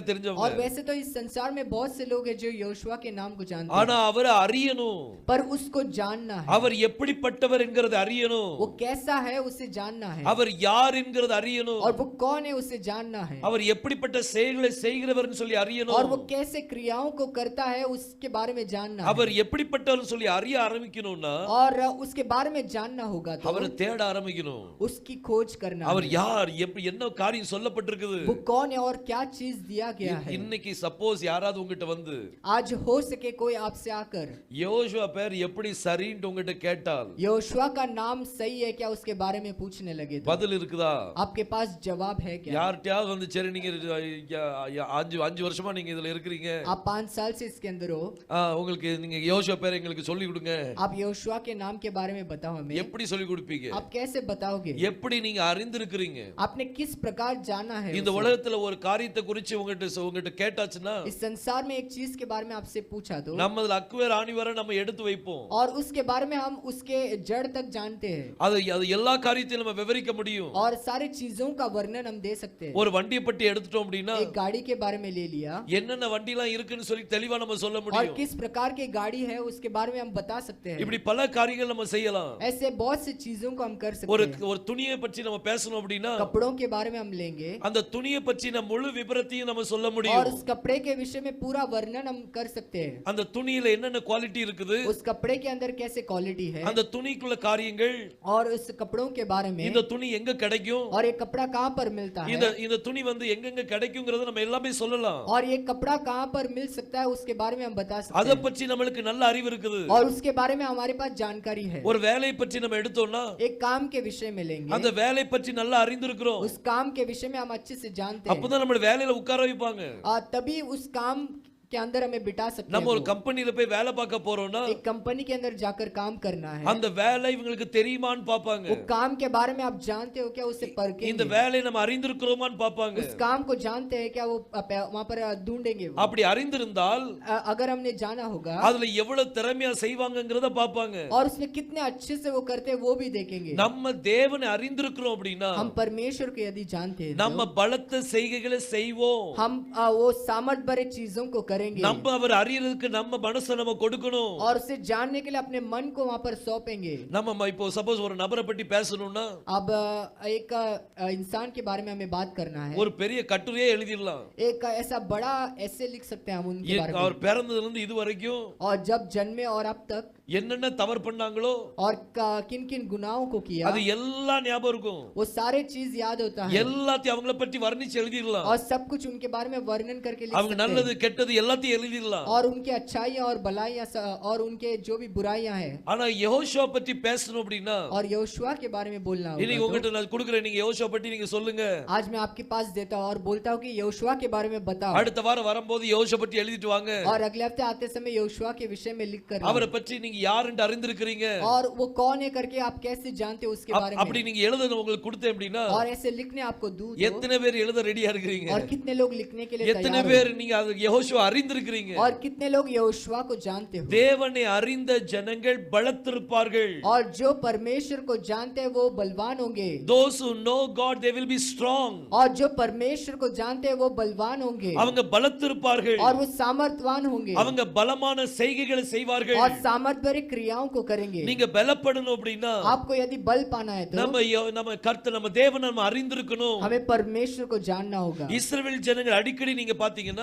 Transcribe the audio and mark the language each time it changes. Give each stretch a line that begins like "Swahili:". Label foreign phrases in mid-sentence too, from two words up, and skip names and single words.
Hindi: और
Tamil: தெரிஞ்சவங்க.
Hindi: वैसे तो इस संसार में बहुत से लोग हैं जो यहोशुआ के नाम को जानते
Tamil: ஆனா
Hindi: हैं.
Tamil: அவரை அறியணும்.
Hindi: पर उसको जानना है.
Tamil: அவர் எப்படிப்பட்டவர் என்கிறது அறியணும்.
Hindi: वो कैसा है उसे जानना है.
Tamil: அவர் யார் என்கிறது அறியணும்.
Hindi: और वो कौन है उसे जानना है.
Tamil: அவர் எப்படிப்பட்ட செயல்களை செய்கிறவர்னு சொல்லி அறியணும்.
Hindi: और वो कैसे क्रियाओं को करता है उसके बारे में जानना है.
Tamil: அவர் எப்படிப்பட்டவர்னு சொல்லி அறிய ஆரம்பிக்கணும்னா
Hindi: और उसके बारे में जानना होगा तो
Tamil: அவரை தேட ஆரம்பிக்கணும்.
Hindi: उसकी खोज करना
Tamil: அவர்
Hindi: है.
Tamil: யார், என்ன காரியம் சொல்லப்பட்டிருக்குது.
Hindi: वो कौन है और क्या चीज दिया गया है.
Tamil: இன்னைக்கு சப்போஸ் யாராவது உங்ககிட்ட வந்து
Hindi: आज हो सके कोई आपसे आकर
Tamil: யோசுவா பேர் எப்படி சரின்னு உங்ககிட்ட கேட்டால்,
Hindi: यहोशुआ का नाम सही है क्या उसके बारे में पूछने लगे तो
Tamil: பதில் இருக்குதா?
Hindi: आपके पास जवाब है क्या.
Tamil: யார்கிட்டயாவது வந்து சரி நீங்க 5 வருஷமா நீங்க இதுல இருக்கிறீங்க,
Hindi: आप 5 साल से इसके अंदर हो,
Tamil: உங்களுக்கு நீங்க யோசுவா பேர் எங்களுக்கு சொல்லி கொடுங்க.
Hindi: आप यहोशुआ के नाम के बारे में बताओ हमें.
Tamil: எப்படி சொல்லி கொடுப்பீங்க?
Hindi: आप कैसे बताओगे.
Tamil: எப்படி நீங்க அறிந்திருக்கிறீங்க?
Hindi: आपने किस प्रकार जाना है.
Tamil: இந்த உலகத்துல ஒரு காரியத்தை குறித்து உங்ககிட்ட கேட்டாச்சுன்னா,
Hindi: इस संसार में एक चीज के बारे में आपसे पूछा तो
Tamil: நம்ம அதுல அக்குவே ராணி வர நம்ம எடுத்து வைப்போம்.
Hindi: और उसके बारे में हम उसके जड़ तक जानते हैं
Tamil: அது எல்லா காரியத்தையும் நம்ம விவரிக்க முடியும்.
Hindi: और सारी चीजों का वर्णन हम दे सकते हैं.
Tamil: ஒரு வண்டியை பற்றி எடுத்துட்டோம் அப்படின்னா
Hindi: एक गाड़ी के बारे में ले लिया
Tamil: என்னென்ன வண்டிலாம் இருக்குன்னு சொல்லி தெளிவா நம்ம சொல்ல
Hindi: और
Tamil: முடியும்.
Hindi: किस प्रकार की गाड़ी है उसके बारे में हम बता सकते हैं.
Tamil: இப்படி பல காரியங்கள் நம்ம செய்யலாம்.
Hindi: ऐसे बहुत सी चीजों को हम कर
Tamil: ஒரு
Hindi: सकते हैं.
Tamil: ஒரு துணியை பற்றி நம்ம பேசணும் அப்படின்னா
Hindi: कपड़ों के बारे में हम लेंगे
Tamil: அந்த துணியை பற்றின முழு விபரத்தையும் நம்ம சொல்ல
Hindi: और
Tamil: முடியும்.
Hindi: उस कपड़े के विषय में पूरा वर्णन हम कर सकते हैं.
Tamil: அந்த துணியில என்னென்ன குவாலிட்டி இருக்குது,
Hindi: उस कपड़े के अंदर कैसे क्वालिटी है
Tamil: அந்த துணிக்குள்ள காரியங்கள்,
Hindi: और उस कपड़ों के बारे में
Tamil: இந்த துணி எங்க கிடைக்கும்,
Hindi: और ये कपड़ा कहाँ पर मिलता है
Tamil: இந்த துணி வந்து எங்கெங்க கிடைக்கும்ங்கறத நம்ம எல்லாமே சொல்லலாம்.
Hindi: और ये कपड़ा कहाँ पर मिल सकता है उसके बारे में हम बता सकते
Tamil: அத
Hindi: हैं.
Tamil: பற்றி நம்மளுக்கு நல்ல அறிவு இருக்குது.
Hindi: और उसके बारे में हमारे पास जानकारी है.
Tamil: ஒரு வேலையை பற்றி நம்ம எடுத்தோம்னா
Hindi: एक काम के विषय में लेंगे,
Tamil: அந்த வேலையை பற்றி நல்லா அறிந்திருக்கிறோம்.
Hindi: उस काम के विषय में हम अच्छे से जानते हैं
Tamil: அப்பதான் நம்ம வேலையில உட்கார வைப்பாங்க.
Hindi: और तभी उस काम के अंदर हमें बिठा सकते
Tamil: நம்ம ஒரு
Hindi: हैं.
Tamil: கம்பெனில போய் வேலை பார்க்க போறோம்னா
Hindi: एक कंपनी के अंदर जाकर काम करना है,
Tamil: அந்த வேலை இவங்களுக்கு தெரியுமான்னு பாப்பாங்க.
Hindi: वो काम के बारे में आप जानते हो क्या, उसे
Tamil: இந்த
Hindi: परखेंगे.
Tamil: வேலையை நம்ம அறிந்திருக்கிறோமான்னு பாப்பாங்க.
Hindi: उस काम को जानते हैं क्या, वो वहां पर ढूंढेंगे.
Tamil: அப்படி அறிந்திருந்தால்
Hindi: अगर हमने जाना होगा
Tamil: அதுல எவ்வளவு திறமையா செய்வாங்கங்கறத பாப்பாங்க.
Hindi: और उसमें कितने अच्छे से वो करते हैं वो भी देखेंगे.
Tamil: நம்ம தேவனை அறிந்திருக்கிறோம் அப்படின்னா
Hindi: हम परमेश्वर को यदि जानते हैं
Tamil: நம்ம பலத்த செய்கைகளை செய்வோம்.
Hindi: हम वो सामर्थ भरे चीजों को करेंगे
Tamil: நம்ம அவர் அறியறதுக்கு நம்ம மனசை நம்ம கொடுக்கணும்.
Hindi: और उसे जानने के लिए अपने मन को वहां पर सौंपेंगे.
Tamil: நம்ம இப்போ சப்போஸ் ஒரு நபரை பற்றி பேசணும்னா
Hindi: अब एक इंसान के बारे में हमें बात करना है,
Tamil: ஒரு பெரிய கட்டுரையே எழுதிடலாம்.
Hindi: एक ऐसा बड़ा ऐसे लिख सकते हैं हम उनके बारे
Tamil: அவர்
Hindi: में.
Tamil: பிறந்ததுல இருந்து இது வரைக்கும்
Hindi: और जब जन्मे और अब तक
Tamil: என்னென்ன தவறு பண்ணாங்களோ
Hindi: और किन किन गुनाहों को किया
Tamil: அது எல்லாம் ஞாபகம் இருக்கும்.
Hindi: वो सारे चीज याद होता है
Tamil: எல்லாத்தையும் அவங்கள பற்றி வர்ணிச்சு எழுதிடலாம்.
Hindi: और सब कुछ उनके बारे में वर्णन करके लिख
Tamil: அவங்க
Hindi: सकते
Tamil: நல்லது
Hindi: हैं.
Tamil: கெட்டது எல்லாத்தையும் எழுதிடலாம்.
Hindi: और उनकी अच्छाइयाँ और भलाइयाँ और उनके जो भी बुराइयां हैं.
Tamil: ஆனா யெகோஷுவா பற்றி பேசணும் அப்படின்னா
Hindi: और यहोशुआ के बारे में बोलना
Tamil: இன்னைக்கு
Hindi: होगा
Tamil: உங்ககிட்ட நான் கொடுக்குறேன், நீங்க யெகோஷுவா பற்றி நீங்க சொல்லுங்க.
Hindi: तो आज मैं आपके पास देता हूँ और बोलता हूँ कि यहोशुआ के बारे में बताओ.
Tamil: அடுத்த வாரம் வரும்போது யெகோஷுவா பற்றி எழுதிட்டு வாங்க.
Hindi: और अगले हफ्ते आते समय यहोशुआ के विषय में लिख कर
Tamil: அவரை பற்றி நீங்க யாருன்னு அறிந்திருக்கிறீங்க,
Hindi: और वो कौन है करके आप कैसे जानते हो उसके बारे
Tamil: அப்படி
Hindi: में.
Tamil: நீங்க எழுத உங்களுக்கு கொடுத்தேன் அப்படின்னா
Hindi: और ऐसे लिखने आपको दूं तो
Tamil: எத்தனை பேர் எழுத ரெடியா இருக்கிறீங்க,
Hindi: और कितने लोग लिखने के लिए
Tamil: எத்தனை
Hindi: तैयार
Tamil: பேர்
Hindi: हो
Tamil: நீங்க அது யெகோஷுவா அறிந்திருக்கிறீங்க.
Hindi: और कितने लोग यहोशुआ को जानते हो.
Tamil: தேவனை அறிந்த ஜனங்கள் பலத்திருப்பார்கள்.
Hindi: और जो परमेश्वर को जानते हैं वो बलवान होंगे.
English: those who know God they will be strong.
Hindi: और जो परमेश्वर को जानते हैं वो बलवान होंगे
Tamil: அவங்க பலத்திருப்பார்கள்.
Hindi: और वो सामर्थवान होंगे
Tamil: அவங்க பலமான செய்கைகளை செய்வார்கள்.
Hindi: और सामर्थ भरी क्रियाओं को करेंगे.
Tamil: நீங்க பலப்படணும் அப்படின்னா
Hindi: आपको यदि बल पाना है तो
Tamil: நம்ம கர்த்தர் நம்ம தேவனை நம்ம அறிந்திருக்கணும்.
Hindi: हमें परमेश्वर को जानना होगा.
Tamil: இஸ்ரவேல் ஜனங்கள் அடிக்கடி நீங்க பாத்தீங்கன்னா